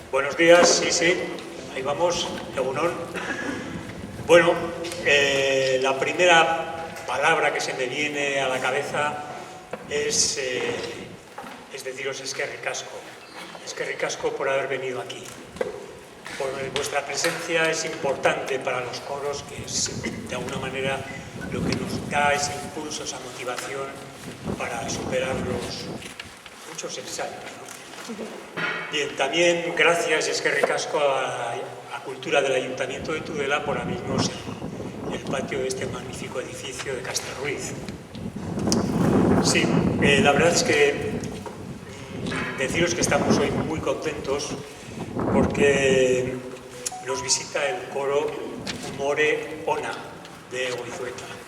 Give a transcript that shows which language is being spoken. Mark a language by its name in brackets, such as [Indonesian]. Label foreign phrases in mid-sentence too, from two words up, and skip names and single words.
[Spanish] Buenos días, sí, ahí vamos, Egunon. Bueno, la primera palabra que se me viene a la cabeza es deciros [Basque] eskerrik asko. Eskerrik asko [Spanish] por haber venido aquí. Vuestra presencia es importante para los coros, que es de alguna manera lo que nos da ese impulso, esa motivación para superar los muchos ensayos, ¿no? Bien, también gracias y [Basque] eskerrik asko [Spanish] a Cultura del Ayuntamiento de Tudela por abrirnos el patio de este magnífico edificio de Castelruiz. Sí, la verdad es que deciros que estamos hoy muy contentos porque nos visita el coro Umore Ona de Goizueta.